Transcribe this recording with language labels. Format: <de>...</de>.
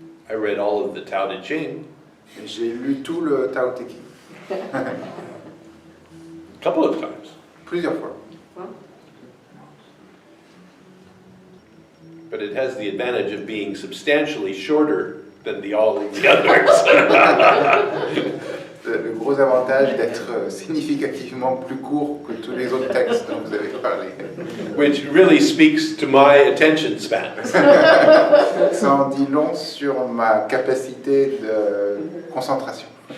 <en>I read all of the Tao Te Ching</en> <fr>J'ai lu tout le Tao Te Ching,</fr> <en>a couple of times.</en> <fr>plusieurs fois.</fr> <en>But it has the advantage of being substantially shorter than all of the others.</en> <fr>Le gros avantage d'être significativement plus court que tous les autres textes dont vous avez parlé.</fr> <en>Which really speaks to my attention span.</en> <fr>Ça en dit long sur ma capacité de concentration.</fr>